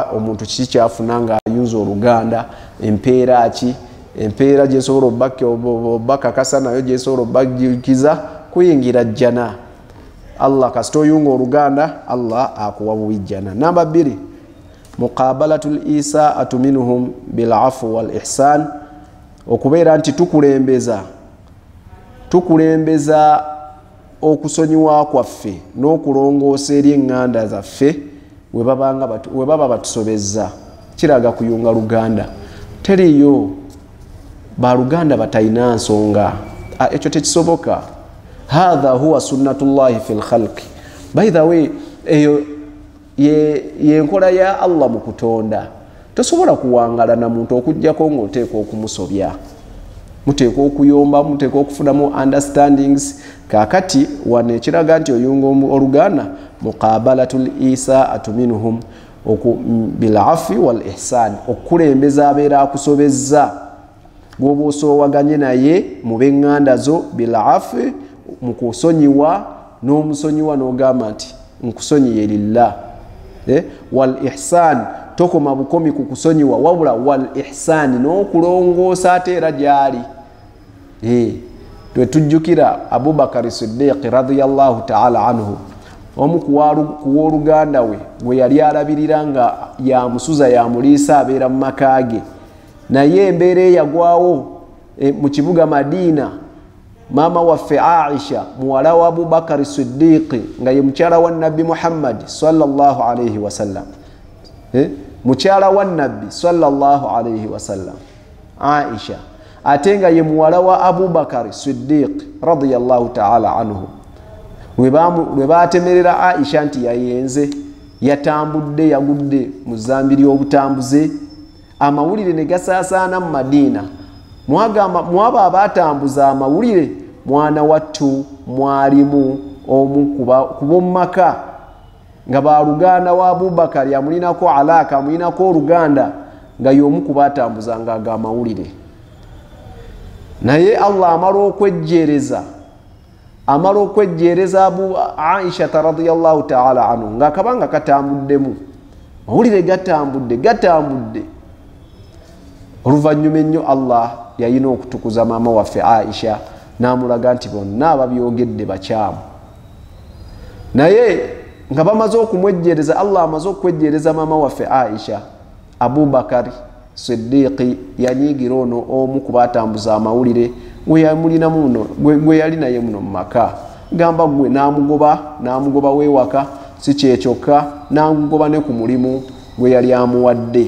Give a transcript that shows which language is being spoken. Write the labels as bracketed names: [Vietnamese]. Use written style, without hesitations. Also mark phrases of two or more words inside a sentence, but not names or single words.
[Ganda] Omuntu kiki kyafuna nga ayunza oluganda, empeera ki, empeera gyesobola obbakakasa nayo gyesobola obbajukiza kuyingira jjana. Allah kasita oyunga oluganda Allah akuwa buwijjana. [Arabic] Namba 2 مقابلة الإساءة منهم بالعفو والإحسان, [Ganda] okubeera nti tukulembeza okusonyiwa kwaffe n'okulongoosa eri eŋŋanda zaffe we baba batusobezza. Kiraga kuyunga luganda. Teriyo baluganda batalina nsonga, ekyo tekisoboka. [Arabic] هذا هو سنة الله في الخلق. [English] By the way, [Ganda] eyo yenkola ya Allah mu kutonda. Tosobola kuwangala na muntu okujjako ng'oteeka okumusobya. Muteeka okuyomba, muteeka okufunamu understandings. Kakati wane ekiraga nti oyunga oluganda [Arabic] مقابلة الإساءة منهم بالعفو والإحسان, [Ganda] okukulembeza abeera akusobezza gwoba osoowaganye naye mu b'eŋŋanda zo [Arabic] بالعفو, [Ganda] mu kusonyiwa n'omusonyiwa n'ogamba nti nkusonyiye lillah, [Arabic] والإحسان [Ganda] tokoma bukomi ku kusonyiwa wabula [Arabic] والإحسان [Ganda] n'okulongoosa ate era gyali. Twetujjukira Abubakar Siddiq [Arabic] رضي الله تعالى عنه, [Ganda] omu kuw'oluganda we gwe yali alabirira nga yamusuza yamuliisa abeera mu maka ge, naye embeera eyagwawo mu kibuga Madiina, maama waffe Aisha muwala wa Abubakar Siddiq nga ye mukyala wa Nabbi Muhammad [Arabic] صلى الله عليه وسلم, [Ganda] mukyala wa Nabbi [Arabic] صلى الله عليه وسلم [Ganda] Aisha, ate nga ye muwala wa Abubakar Siddiq [Arabic] رضي الله تعالى عنه, [Ganda] we baatemerera Aisha nti yayenze, yatambudde, yagudde mu zambi ly'obutambuze, amawulire ne gasaasaana mu Madiina. Mwaba abatambuza amawulire, mwana wattu mwalimu omu kuba mu maka nga baluganda wa Abubakar amulinako alaka, amulinako oluganda, nga y'omu kubatambuza nga aga amawulire. Naye Allah amala okwejjeereza Abu Aisha [Arabic] رضي الله تعالى عنه [Ganda] nga akabanga katambuddemu, mawulire gatambudde. Oluvannyuma ennyo Allah yayina okutukuza maama waffe Aisha n'amulaga nti bonna ababyogedde bakyamu. Naye nga bamaze okumwejjeereza, Allah amaze okwejjeereza maama waffe Aisha, Abubakar Siddiqi yanyiigira ono omu kubatambuza amawulire gwe yali naye muno mu maka, gamba gwe n'amugoba weewaka, si kyekyoka n'amugoba ne ku mulimu gwe yali amuwadde.